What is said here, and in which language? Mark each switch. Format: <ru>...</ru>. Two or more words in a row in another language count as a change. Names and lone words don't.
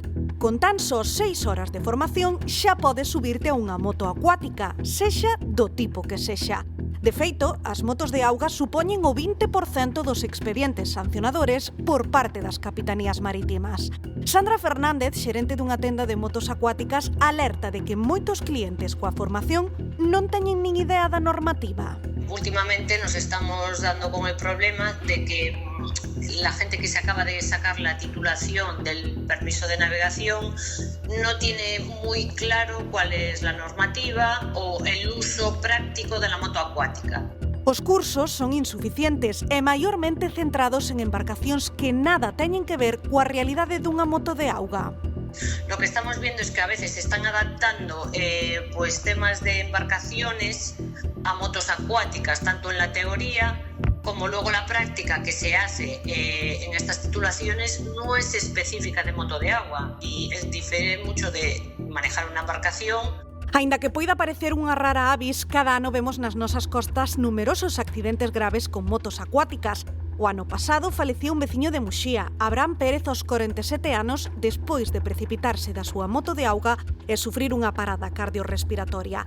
<gl>Con tan só 6 horas de formación xa podes subirte a unha moto acuática, sexa do tipo que sexa. De feito, as motos de auga supoñen o 20% dos expedientes sancionadores por parte das capitanías marítimas. Sandra Fernández, xerente dunha tenda de motos acuáticas, alerta de que moitos clientes coa formación non teñen nin idea da normativa.</gl> <es>Últimamente nos estamos dando con el problema de que la gente que se acaba de sacar la titulación del permiso de navegación no tiene muy claro cuál es la normativa o el uso práctico de la moto acuática.</es> <gl>Os cursos son insuficientes e maiormente centrados en embarcacións que nada teñen que ver coa realidade dunha moto de auga.</gl> <es>Lo que estamos viendo es que a veces se están adaptando temas de embarcaciones a motos acuáticas, tanto en la teoría como luego la práctica que se hace en estas titulaciones no es específica de moto de agua y difiere mucho de manejar una embarcación.</es> <gl>Aínda que poida parecer unha</gl> <la>rara avis,</la> <gl>cada ano vemos nas nosas costas numerosos accidentes graves con motos acuáticas. O ano pasado faleceu un veciño de Muxía, Abraham Pérez, aos 47 anos, despois de precipitarse da súa moto de auga e sufrir unha parada cardiorrespiratoria.</gl>